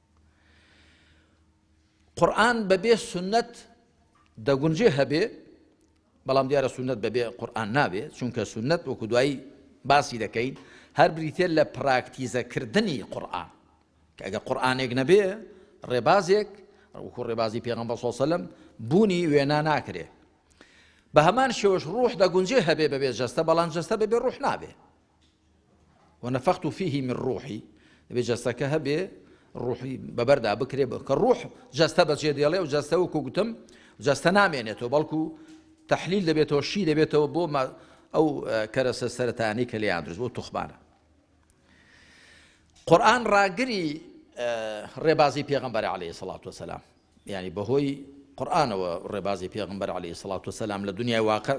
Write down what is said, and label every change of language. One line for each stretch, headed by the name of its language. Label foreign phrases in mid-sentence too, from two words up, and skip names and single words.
Central Kurdish: قورئان بەبێ سونەت دەگونجێ هەبێ، بەڵام دیارە سونەت بەبێ قورئان نابێ، چونکە سونەت وەکو دوایی باسی دەکەین هەر بریتێ لە پراکتیزەکردنی قورئان، کە ئەگە قورئانێک نەبێ ڕێبازێک وەکو ڕێبازی پێغەمبەر
Arabic: صلی الله علیه وسلم
Central Kurdish: بوونی وێنا ناکرێ. بە هەمان شێوەش ڕوح دەگونجێ هەبێ بەبێ جەستە، بەڵام جەستە بەبێ ڕوح نابێ.
Arabic: ونفخت فيه من ڕوحی،
Central Kurdish: دەبێ جەستەکە هەبێ ڕوحی بەبەردا بکرێ، کە ڕوح جەستە بەجێ دێڵێ و جەستە وەکو گوتم جەستە نامێنێتەوە، بەڵکو تەحلیل دەبێتەوە، شی دەبێتەوە بۆ ئەو کەرەسە سەرەتانەی کە لێیان دروست بۆ توخمانە. قورئان ڕاگری ڕێبازی پێغەمبەر
Arabic: عەلەیهی سەڵات وسەلام،
Central Kurdish: یعنی بەهۆی قورئانەوە ڕێبازی پێغەمبەر
Arabic: عەلەیهی سەڵات وسەلام
Central Kurdish: لە دنیای واقعدا